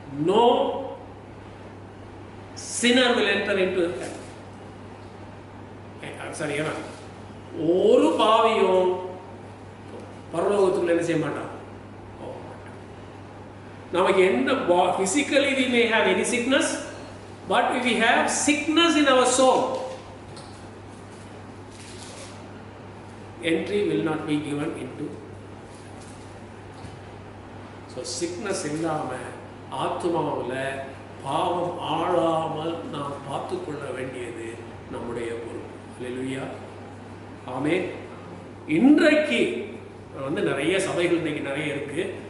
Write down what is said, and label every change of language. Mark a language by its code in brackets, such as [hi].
[en] No sinner will enter into hell. [ta] சரி, ஏன்னா ஒரு பாவியும் பரலோகத்துக்குள்ள என்ன செய்ய மாட்டான். நமக்கு என்ன [en] physically we may have any sickness, but if we have sickness in our soul, entry will not be given into. [ta] So sickness இல்லாமல் ஆத்மாவில் பாவம் ஆளாமல் நாம் பார்த்து கொள்ள வேண்டியது நம்முடைய பொறுப்பு. அல்லேலூயா, ஆமென். இன்றைக்கு நிறைய சபைகள் இன்னைக்கு நிறைய இருக்கு.